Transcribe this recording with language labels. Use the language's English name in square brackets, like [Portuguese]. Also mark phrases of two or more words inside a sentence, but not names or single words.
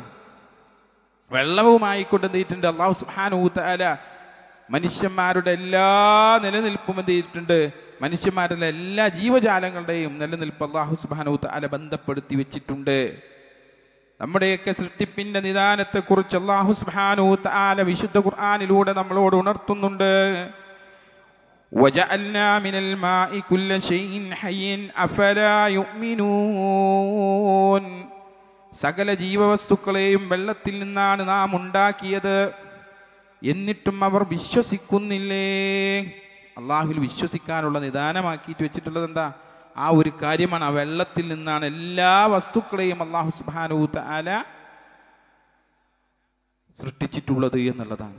[Malayalam] വെള്ളവുമായിക്കൊണ്ട് എന്ത് ചെയ്തിട്ടുണ്ട്? അല്ലാഹു [Arabic] سبحانه تعالى [Malayalam] മനുഷ്യന്മാരുടെ എല്ലാ നിലനിൽപ്പും എന്ത് ചെയ്തിട്ടുണ്ട്? മനുഷ്യന്മാരുടെ എല്ലാ ജീവജാലങ്ങളുടെയും നിലനിൽപ്പ് അല്ലാഹു [Arabic] سبحانه تعالى [Malayalam] ബന്ധപ്പെടുത്തി വെച്ചിട്ടുണ്ട്. നമ്മുടെയൊക്കെ സൃഷ്ടിപ്പിന്റെ നിദാനത്തെക്കുറിച്ച് അല്ലാഹു [Arabic] سبحانه تعالى [Malayalam] വിശുദ്ധ ഖുർആനിലൂടെ നമ്മളോട് ഉണർത്തുന്നുണ്ട്. [Arabic] وَجَعَلْنَا مِنَ الْمَاءِ كُلَّ شَيْءٍ حَيٍّ أَفَلَا يُؤْمِنُونَ. [Malayalam] സകല ജീവവസ്തുക്കളെയും വെള്ളത്തിൽ നിന്നാണ് നാം ഉണ്ടാക്കിയത്, എന്നിട്ടും അവർ വിശ്വസിക്കുന്നില്ലേ? അള്ളാഹുവിൽ വിശ്വസിക്കാനുള്ള നിദാനമാക്കിയിട്ട് വെച്ചിട്ടുള്ളത് എന്താ? ആ ഒരു കാര്യമാണ്. ആ വെള്ളത്തിൽ നിന്നാണ് എല്ലാ വസ്തുക്കളെയും അല്ലാഹു [Arabic] سبحانه تعالى [Malayalam] സൃഷ്ടിച്ചിട്ടുള്ളത് എന്നുള്ളതാണ്.